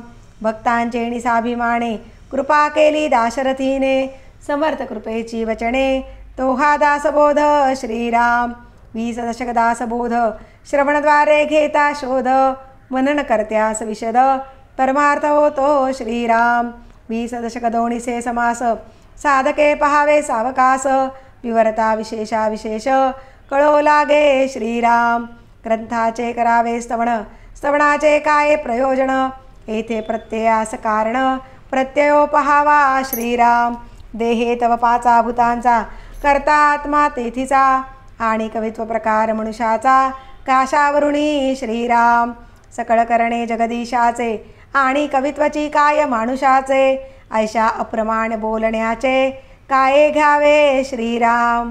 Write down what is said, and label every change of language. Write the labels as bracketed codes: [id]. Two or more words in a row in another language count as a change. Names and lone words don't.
[mr] भक्तांचे निसाभिमाने, कृपा केली दाशरथीने, समर्थ कृपेची वचने, तो हा दासबोध श्रीराम. 20 दशक दासबोध, श्रवणद्वारे घेता शोध, मनन करत्यास विशद, परमार्थ होतो श्रीराम. 20 दशक दोन्हीसे समास, साधके पहावे सावकास, विवरता विशेषा विशेष, कळो लागे श्रीराम. ग्रंथाचे करावे स्तवन, स्तवनाचे काय प्रयोजन, येथे प्रत्ययास कारण, प्रत्ययो पहावा श्रीराम. देहे तव पाचा भूतांचा, करता आत्मा तेथीचा, आणि कवित्व प्रकार मनुष्याचा, काशावरुणी श्रीराम. सकळ करणे जगदीशाचे, आणि कवित्वाची काय मानुषाचे, ऐशा अप्रमाण बोलण्याचे, काय घ्यावे श्रीराम.